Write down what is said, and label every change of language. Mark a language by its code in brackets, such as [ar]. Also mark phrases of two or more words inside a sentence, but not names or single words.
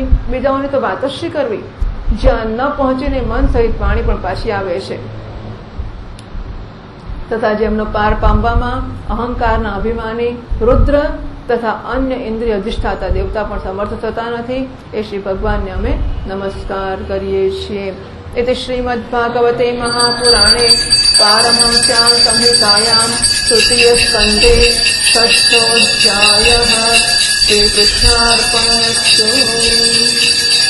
[gu] બીજાઓની તો વાત જ શી કરવી, જ્યાં ન પહોંચીને મન સહિત વાણી પણ પાછી આવે છે. તથા જેમનો પાર પામવામાં અહંકારના અભિમાની રુદ્ર તથા અન્ય ઇન્દ્રિય અધિષ્ઠાતા દેવતા પણ સમર્થ થતા નથી, એ શ્રી ભગવાનને અમે નમસ્કાર કરીએ છીએ. [sa] इति श्रीमद्भागवते महापुराणे पारमहंस्यां संहितायां तृतीयस्कन्धे षष्ठोऽध्यायः। श्रीकृष्णार्पणमस्तु।